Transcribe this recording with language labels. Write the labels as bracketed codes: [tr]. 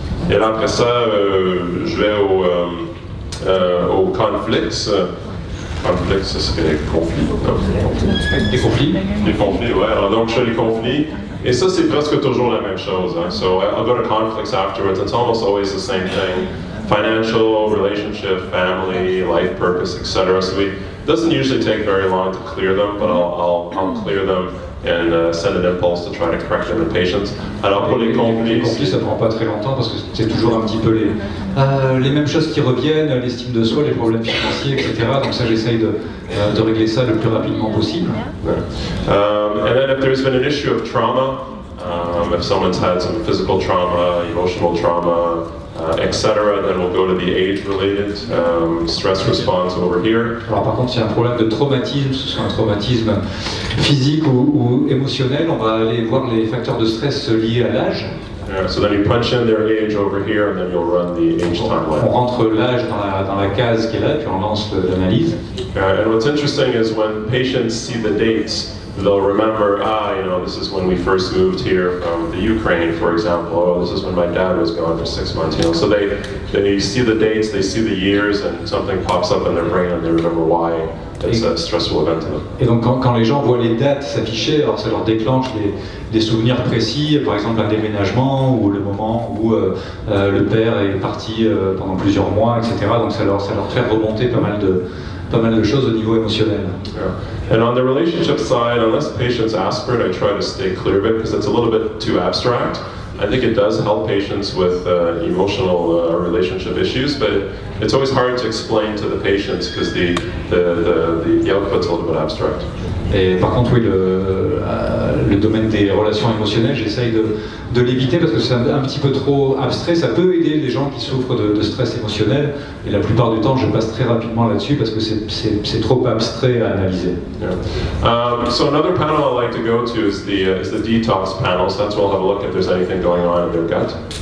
[fr] Et là, après ça, je vais au conflicts. Conflicts, ce serait conflit. Des conflits. Les conflits, ouais. Alors, donc, je fais les conflits. Et ça, c'est presque toujours la même chose. Hein. [en] So I'll go to conflicts afterwards. It's almost always the same thing. Financial, relationship, family, life purpose, etc. So it doesn't usually take very long to clear them, but I'll clear them and send an impulse to try to correct them in patients. [fr] Alors pour les conflits, ça prend pas très longtemps parce que c'est toujours un petit peu les mêmes choses qui reviennent, l'estime de soi, les problèmes financiers, etc. Donc ça, j'essaye de régler ça le plus rapidement possible. [en] And then if there's been an issue of trauma, if someone's had some physical trauma, emotional trauma, etc., then we'll go to the age-related stress response over here. [fr] Alors par contre, s'il y a un problème de traumatisme, que ce soit un traumatisme physique ou émotionnel, on va aller voir les facteurs de stress liés à l'âge. [en] So then you punch in their age over here, and then you'll run the age timeline. [fr] On rentre l'âge dans la case qui est là, puis on lance l'analyse. [en] And what's interesting is when patients see the dates, they'll remember, this is when we first moved here from the Ukraine, for example. Oh, this is when my dad was gone for 6 months. So they see the dates, they see the years, and something pops up in their brain, and they remember why it's a stressful event to them. [fr] Et donc quand les gens voient les dates s'afficher, alors ça leur déclenche des souvenirs précis, par exemple un déménagement ou le moment où le père est parti pendant plusieurs mois, etc. Donc ça leur fait remonter pas mal de choses au niveau émotionnel. [en] Yeah. And on the relationship side, unless patients ask for it, I try to stay clear of it because it's a little bit too abstract. I think it does help patients with emotional relationship issues, but it's always hard to explain to the patients because the output's a little bit abstract. [fr] Et par contre, oui, le domaine des relations émotionnelles, j'essaye de l'éviter parce que c'est un petit peu trop abstrait. Ça peut aider les gens qui souffrent de stress émotionnel, et la plupart du temps, je passe très rapidement là-dessus parce que c'est trop abstrait à analyser. [en] Yeah. So another panel I like to go to is the detox panel. So that's where we'll have a look if there's anything going on in their gut.